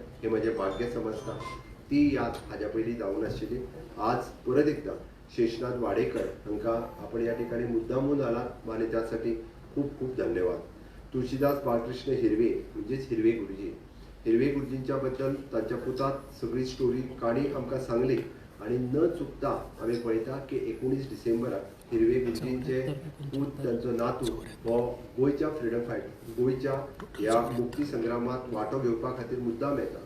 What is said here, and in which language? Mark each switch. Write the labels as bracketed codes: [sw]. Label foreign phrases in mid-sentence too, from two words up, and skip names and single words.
[kok] हे म्हजें भाग्य समजता. ती याद हाज्या पयलीं जावंक नाशिल्ली. [mr] आज परत एकदा शेषनाथ वाडेकर हांकां आपण या ठिकाणी मुद्दामून आलात आणि त्यासाठी खूप खूप धन्यवाद. [kok] तुळशीदास बाळकृष्ण हिरवे म्हणजेच हिरवे गुरुजी, हिरवे गुरुजींच्या बद्दल तांच्या पुतात सगळी स्टोरी काणी आमकां सांगली आणि न चुकता आमी पळयता की 19 डिसेंबराक हिरवे गुरुजींचे पूत तांचो नातू हो गोंयच्या [en] freedom fight [kok] गोंयच्या ह्या मुक्ती संग्रामात वांटो घेवपा खातीर मुद्दाम येता.